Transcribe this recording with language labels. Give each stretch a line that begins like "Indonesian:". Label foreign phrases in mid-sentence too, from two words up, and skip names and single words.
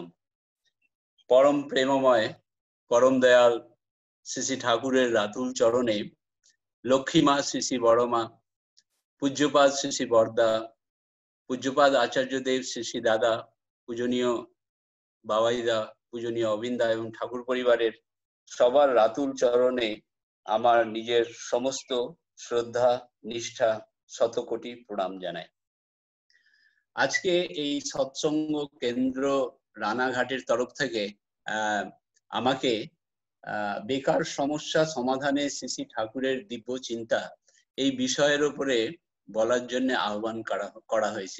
Bangla: পরম প্রেমময় পরম দয়াল শ্রী শ্রী ঠাকুরের রাতুল চরণে লক্ষ্মী মা শ্রী শ্রী বড় মা পূজ্যপাদ শ্রী শ্রী বরদা পূজ্যপাদ আচার্য দেব শ্রী শ্রী দাদা পূজনীয় বাবাইদা পূজনীয় অবিন্দা এবং ঠাকুর পরিবারের সবার রাতুল চরণে আমার নিজের সমস্ত শ্রদ্ধা নিষ্ঠা শতকোটি প্রণাম জানাই। আজ কে এই সৎসঙ্গ কেন্দ্র রানাঘাটের তরফ থেকে আমাকে বেকার সমস্যা সমাধানে শ্রী শ্রী ঠাকুরের দিব্য চিন্তা এই বিষয়ের উপরে বলার জন্য আহ্বান করা হয়েছে।